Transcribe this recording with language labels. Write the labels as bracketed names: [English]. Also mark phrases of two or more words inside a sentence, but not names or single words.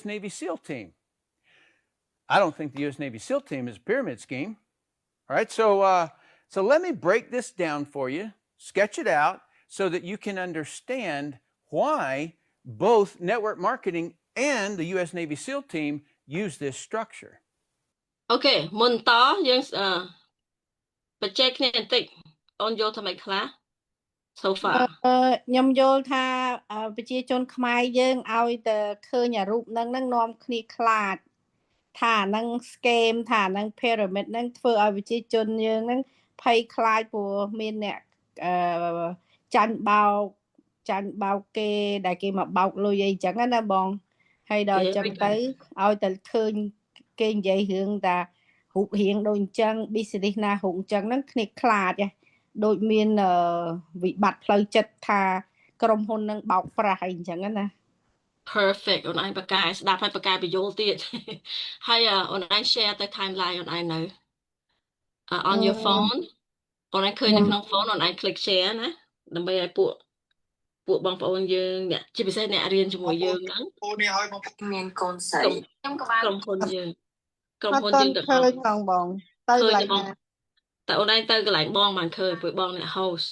[English] Navy SEAL team. I don't think the U.S. Navy SEAL team is a pyramid scheme. All right, so let me break this down for you, sketch it out, so that you can understand why both network marketing and the U.S. Navy SEAL team use this structure. [Khmer] Okay, មុនតយើងបច្ចេកគ្នាបន្តិចអូនយល់ថាម៉េចខ្លះ [English] so far [Khmer] ខ្ញុំយល់ថាប្រជាជនខ្មែរយើងឲ្យតែឃើញអារូបហ្នឹងនាំគ្នាខ្លាចថាហ្នឹង scam ថា ហ្នឹង pyramid ហ្នឹងធ្វើឲ្យប្រជាជនយើងហ្នឹងភ័យខ្លាចព្រោះមានអ្នកចាញ់បោកគេដែលគេមកបោកលុយអីចឹងណាបងហើយដល់ចឹងទៅឲ្យតែឃើញគេនិយាយរឿងថារូបរាងដូចអញ្ចឹង business ណារូបអញ្ចឹងហ្នឹងគ្នាខ្លាចដូចមានវិបត្តិផ្លូវចិត្តថាក្រុមហ៊ុននឹងបោកប្រាស់អីអញ្ចឹងណា perfect អូនឯងបកកាយស្ដាប់ហើយបកកាយបញ្យល់ទៀតហើយអូនឯង share ទៅ timeline អូនឯងនៅ [English] on your phone [Khmer] អូនឯងឃើញនៅក្នុង phone អូនឯង [English] click share [Khmer] ណាដើម្បីឲ្យពួកបងប្អូនយើងអ្នកជាពិសេសអ្នករៀនជាមួយយើងហ្នឹងអូននេះឲ្យបងមានកូនស្រីខ្ញុំក៏បានក្រុមហ៊ុនយើងទាំងអស់ឃើញផងបងទៅកន្លែងណាតែអូនឯងទៅកន្លែងបងបានឃើញព្រោះបងអ្នក host